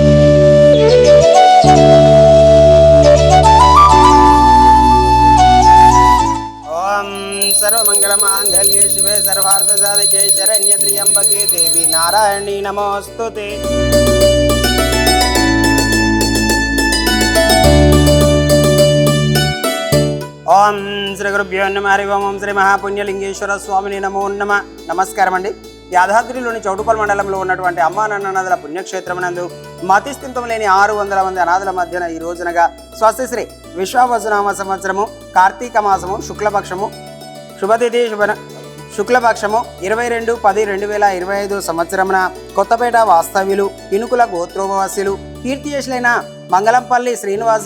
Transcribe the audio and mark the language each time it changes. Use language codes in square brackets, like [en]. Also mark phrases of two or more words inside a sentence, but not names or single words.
[sa] ओं सर्वमंगलमांगल्ये शिवे सर्वार्थसाधिके शरण्ये त्र्यंबके देवी नारायणी नमोस्तुते। ओं श्री गुरुभ्यो नमः। हरि ओं श्री महापुण्यलिंगेश्वर स्वामिने नमो नमः। [te] నమస్కారం అండి। యాదాద్రిలోని చౌటుపల్ మండలంలో ఉన్నటువంటి అమ్మా నాన్ననదుల పుణ్యక్షేత్రమునందు మతిస్థితం లేని 600 మంది అనాథుల మధ్యన ఈ రోజునగా స్వస్తిశ్రీ విశ్వావసునామ సంవత్సరము కార్తీక మాసము శుక్లపక్షము శుభతిథి శుక్లపక్షము 22/10/2025 సంవత్సరమున కొత్తపేట వాస్తవ్యులు ఇనుకుల గోత్రోభవాసులు కీర్తియశులైన మంగళంపల్లి శ్రీనివాస్